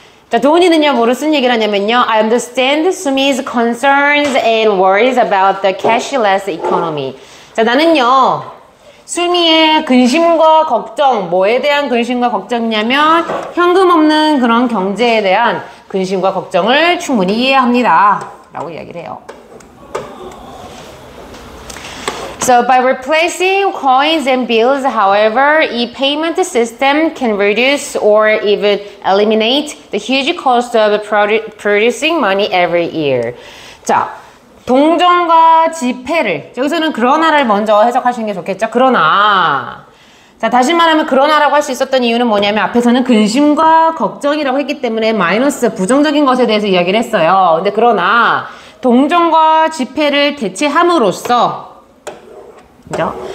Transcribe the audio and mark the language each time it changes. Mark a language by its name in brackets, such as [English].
[Korean] 자, 도훈이는요, 뭐를 쓴 얘기를 하냐면요. [English] I understand Sumi's concerns and worries about the cashless economy. [Korean] 자, 나는요, 수미의 근심과 걱정, 뭐에 대한 근심과 걱정이냐면 현금 없는 그런 경제에 대한 근심과 걱정을 충분히 이해합니다. 라고 이야기를 해요. [English] So by replacing coins and bills, however, 이 payment system can reduce or even eliminate the huge cost of producing money every year. [Korean] 자, 동전과 지폐를, 여기서는 그러나를 먼저 해석하시는 게 좋겠죠? 그러나. 자, 다시 말하면 그러나라고 할 수 있었던 이유는 뭐냐면 앞에서는 근심과 걱정이라고 했기 때문에 마이너스, 부정적인 것에 대해서 이야기를 했어요. 근데 그러나 동전과 지폐를 대체함으로써, 그죠?